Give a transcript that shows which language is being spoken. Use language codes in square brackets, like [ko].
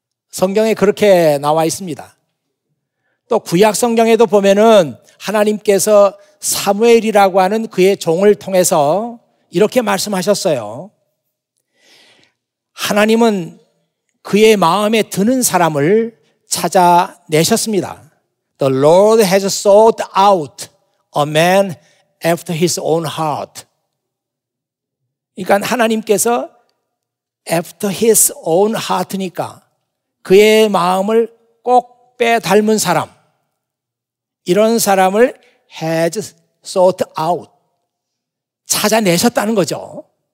[ko] 성경에 그렇게 나와 있습니다. 또 구약 성경에도 보면은 하나님께서 사무엘이라고 하는 그의 종을 통해서 이렇게 말씀하셨어요. 하나님은 그의 마음에 드는 사람을 찾아내셨습니다. [en] The Lord has sought out a man after his own heart. [ko] 그러니까 하나님께서 [en] after his own heart [ko] 니까 그의 마음을 꼭 빼닮은 사람, 이런 사람을 [en] has sought out, [ko] 찾아내셨다는 거죠.